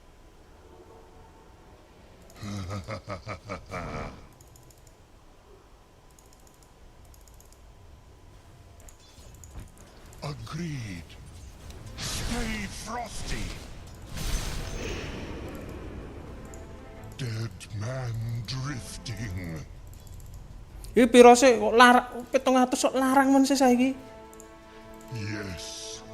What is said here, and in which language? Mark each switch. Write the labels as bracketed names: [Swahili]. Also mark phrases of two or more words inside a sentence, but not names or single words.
[English] Agreed. Stay frosty. Dead man drifting. [Javanese] Iki piro sih kok larang 700 kok larang men sih saiki. [English] Yes.